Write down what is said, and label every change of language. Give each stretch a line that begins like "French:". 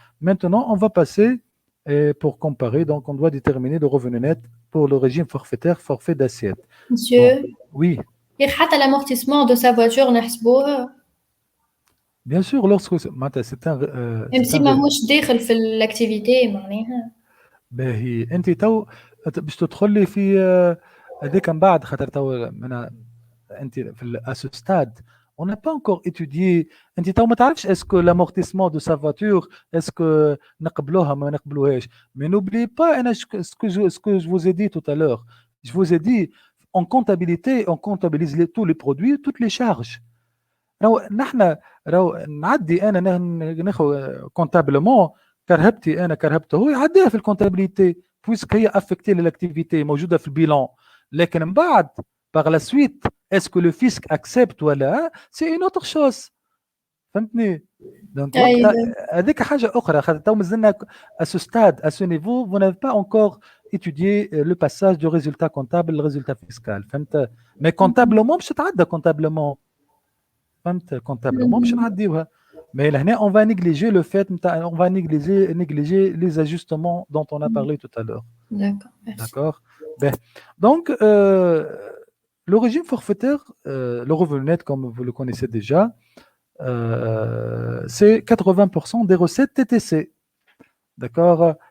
French: Maintenant, on va passer pour comparer, donc on doit déterminer le revenu net pour le régime forfaitaire, forfait d'assiette. Monsieur, donc, oui.
Arabic: حتى
French: l'amortissement de sa voiture
Arabic: نحسبوها.
French: Bien sûr, lorsque c'est un même si
Arabic: ماهوش داخل في الاكتيفيتي معناها. باهي انت تو باش تدخلي في هذيك من بعد خاطر تو انت في الاسوستاد
French: on n'a pas encore étudié
Arabic: انت تو ما تعرفش اسكو
French: l'amortissement de sa voiture
Arabic: اسكو نقبلوها ما نقبلوهاش.
French: Mais n'oubliez pas ce que je vous ai dit tout à l'heure. Je vous ai dit en comptabilité on comptabilise tous les produits toutes les charges.
Arabic: نحن نعدي انا ناخذ comptablement كرهبتي انا كرهبته هو يعديها في الكونتابيليتي بويسك هي افكتي للاكتيفيتي موجوده في البيلان. لكن من بعد
French: par la suite est-ce que le fisc accepte
Arabic: ولا
French: c'est une autre chose.
Arabic: فهمتني؟ دونك هذيك حاجه اخرى خاطر تو مازلنا
French: à ce stade à ce niveau vous n'avez pas encore étudié le passage du résultat comptable le résultat fiscal.
Arabic: فهمت؟
French: mais comptablement
Arabic: باش تعدى
French: comptablement.
Arabic: فهمت؟ comptablement باش نعديوها.
French: Mais là, on va négliger le fait, on va négliger les ajustements dont on a parlé tout à l'heure. D'accord, merci. D'accord. Ben, donc, le régime forfaitaire, le revenu net, comme vous le connaissez déjà, c'est 80% des recettes TTC. D'accord?